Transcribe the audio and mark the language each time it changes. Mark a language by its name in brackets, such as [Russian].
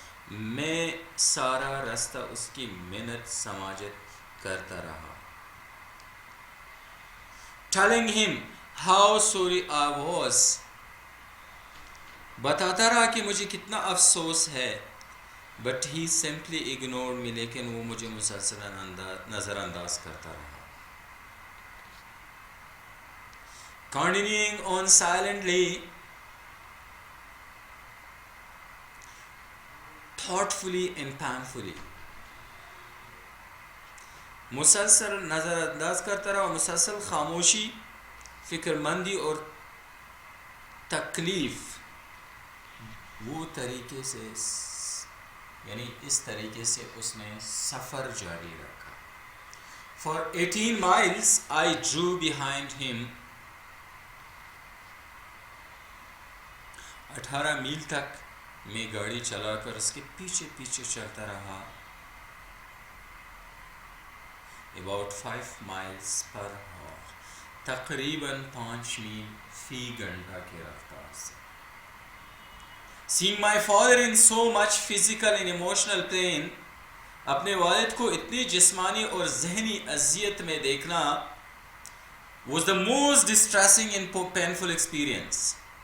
[Urdu] میں سارا راستہ اس کی منت سماجت کرتا رہا. [English] Telling him how sorry I was. [Urdu] بتاتا رہا کہ مجھے کتنا افسوس ہے. [English] But he simply ignored me. [Urdu] لیکن وہ مجھے مسلسل نظر انداز کرتا رہا. [English] Continuing on silently, thoughtfully and painfully. [Urdu] مسلسل نظر انداز کرتا رہا، مسلسل خاموشی، فکر مندی اور تکلیف، وہ طریقے سے یعنی اس طریقے سے اس نے سفر جاری رکھا. [English] For 18 miles I drew behind him. [Urdu] 18 میل تک میں گاڑی چلا کر اس کے پیچھے پیچھے چلتا رہا. [English] About 5 miles per hour. [Urdu] تقریباً 5 میل فی گھنٹہ کی رفتار سے. [English] Seeing my father in so much physical and emotional pain, [Urdu] اپنے والد کو اتنی جسمانی اور ذہنی اذیت میں دیکھنا [English] was the most distressing and painful experience.